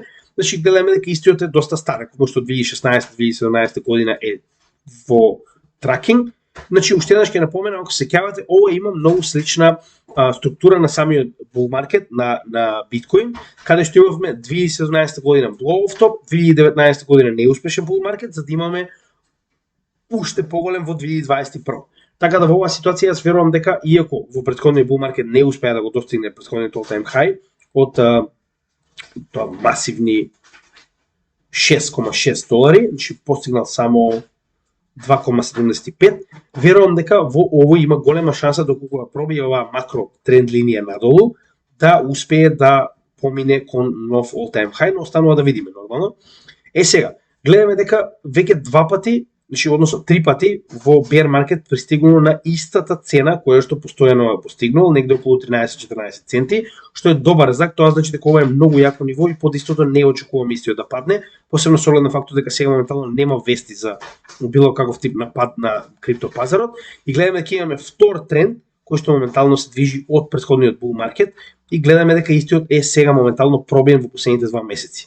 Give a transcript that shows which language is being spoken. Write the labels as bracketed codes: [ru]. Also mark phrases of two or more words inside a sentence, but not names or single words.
[mk] Значи, гледаме дека истиот е доста стар, како што 2016-2017 година е во тракинг. Значи, уште еднаш ќе напоменам, ако се сеќавате, ова има многу слична структура на самиот [en] bull market [mk] на биткоин, каде што имавме 2017 година [en] blow off top, [mk] 2019 година неуспешен [en] bull market, [mk] за да имаме уште поголем во 2021. Така да во оваа ситуација јас верувам дека иако во претходниот [en] bull market [mk] не успеа да го достигне претходниот [en] all time high [mk] од тоа масивни $6.6, значи постигнал само 2.75, верувам дека во овој има голема шанса доколку пробие оваа макро тренд линија надолу, да успее да помине кон нов [en] all time high, [mk] но останува да видиме нормално. Сега, гледаме дека веќе 2 пати, значи односно 3 пати во [en] bear market [mk] пристигнало на истата цена која што постојано е постигнал, негде околу 13-14 центи, што е добар знак, тоа значи дека ова е многу јако ниво и под истото не очекувам истиот да падне, посебно со оглед на фактот дека сега моментално нема вести за било каков тип на пад на криптопазарот и гледаме дека имаме втор тренд кој што моментално се движи од претходниот [en] bull market [mk] и гледаме дека истиот е сега моментално пробиен во последните 2 месеци.